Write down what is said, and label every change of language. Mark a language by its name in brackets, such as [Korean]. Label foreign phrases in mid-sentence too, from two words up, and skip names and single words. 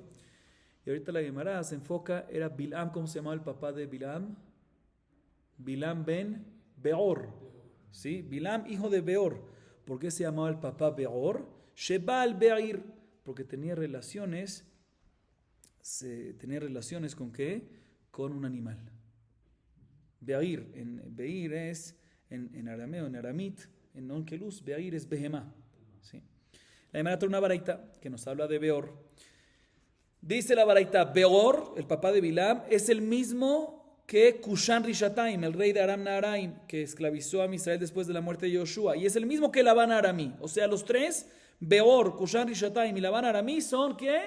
[Spanish] Y ahorita la Gemara se enfoca, era Bil'am, ¿cómo se llamaba el papá de Bil'am? Bil'am ben Beor. ¿Sí? Bil'am, hijo de Beor. ¿Por qué se llamaba el papá Beor? [Hebrew] שבעל בעיר. [Spanish] Porque tenía relaciones ¿con qué? Con un animal. Be'ir, Be'ir es en arameo, en aramit, en onkelus, Be'ir es Behemá. ¿Sí? La Gemara trae una baraita que nos habla de Beor. Dice la baraita, Beor, el papá de Bil'am, es el mismo que Kushan Rishataim, el rey de Aram Naharaim, que esclavizó a Israel después de la muerte de Yoshua. Y es el mismo que Labán Aramí. O sea, los tres, Beor, Kushan Rishataim y Labán Aramí, son ¿qué?